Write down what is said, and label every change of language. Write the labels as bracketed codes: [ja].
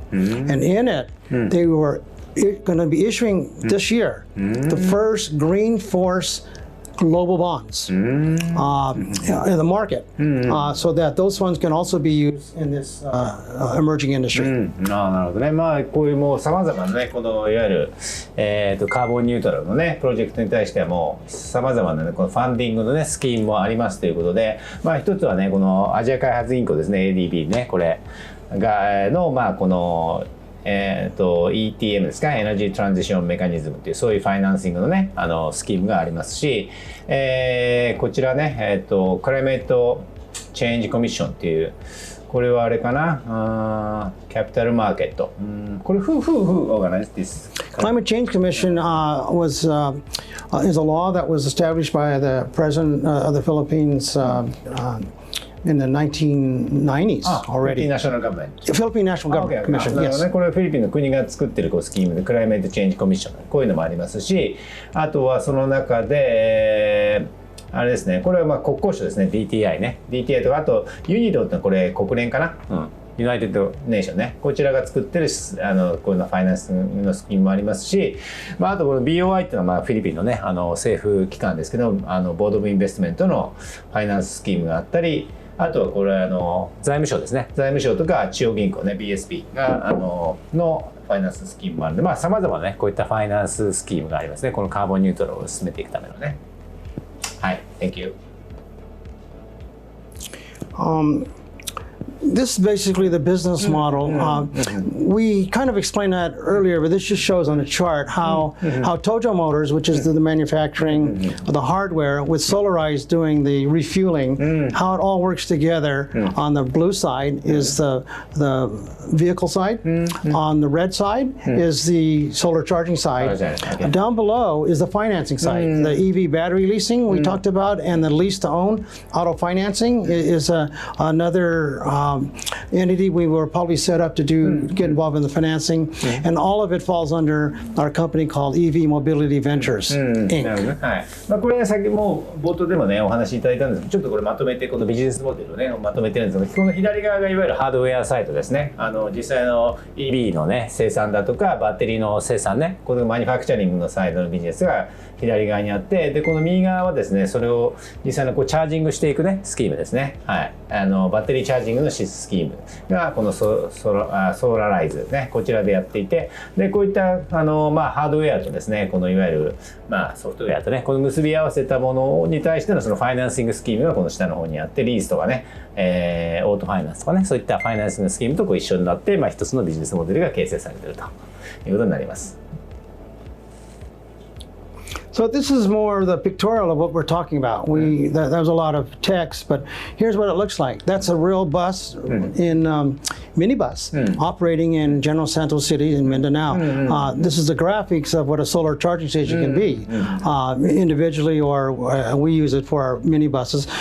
[en] And in it, they were going to be issuing this year the first green force global bonds in the market, so that those funds can also be used in this emerging industry. [ja] なるほどね。まあこういうもう様々なね、このいわゆるカーボンニュートラルのねプロジェクトに対してはもう様々なねこのファンディングのねスキームもありますということで、まあ一つはねこのアジア開発銀行ですね ADB ねこれがのまあこのETM ですか、エナジートランジションメカニズムっていうそういうファイナンシングのねスキームがありますし、こちらねクライメートチェンジコミッションっていうこれはあれかな、キャピタルマーケット、これ [en] who organized this? Climate Change Commission is a law that was established by the president of the Philippines in the 1990s already. Philippine National Government. Philippine National Government Commission. Yes. [ja] これはフィリピンの国が作ってるこうスキームでクライメートチェンジコミッションこういうのもありますし、あとはその中で、あれですね、これはまあ国交省ですね DTI ね DTI とかあとユニドってのはこれ国連かな、ユナイテッドネーションねこちらが作ってるこういうのファイナンスのスキームもありますし、まあ、あとこの BOI っていうのはまあフィリピンのね政府機関ですけどボードオブインベストメントのファイナンススキームがあったり、あとはこれ財務省ですね、財務省とか中央銀行ね BSP がのファイナンススキームもあるので、まあ様々なねこういったファイナンススキームがありますね、このカーボンニュートラルを進めていくためのね。はい、 [en] Thank you. This is basically the business model. We kind of explained that earlier, but this just shows on the chart how Tojo Motors, which is the manufacturing of the hardware, with Solarize doing the refueling, how it all works together. On the blue side is the vehicle side. On the red side is the solar charging side. Down below is the financing side. The EV battery leasing we talked about, and the lease-to-own auto financing is another entity we were probably set up to get involved in the financing, and all of it falls under our company called EV Mobility Ventures Inc. [ja] なるほどね。はい。まあこれね先も冒頭でもねお話しいただいたんですけど、ちょっとこれまとめてこのビジネスモデルをねまとめてるんですけど、この左側がいわゆるハードウェアサイトですね。実際の EV のね生産だとかバッテリーの生産ね、このマニファクチャリングのサイドのビジネスが左側にあって、でこの右側はですねそれを実際のこうチャージングしていくねスキームですね。はい。バッテリーチャージングのスキームがこのソーラライズねこちらでやっていて、でこういったまあハードウェアとですねこのいわゆるまあソフトウェアとねこの結び合わせたものに対してのそのファイナンシングスキームがこの下の方にあって、リースとかね、オートファイナンスとかねそういったファイナンシングスキームとこう一緒になって、まあ一つのビジネスモデルが形成されているということになります。 [en] So this is more the pictorial of what we're talking about. That was a lot of text, but here's what it looks like. That's a real bus in minibus operating in General Santos City in Mindanao. This is the graphics of what a solar charging station can be, individually, or we use it for our minibuses.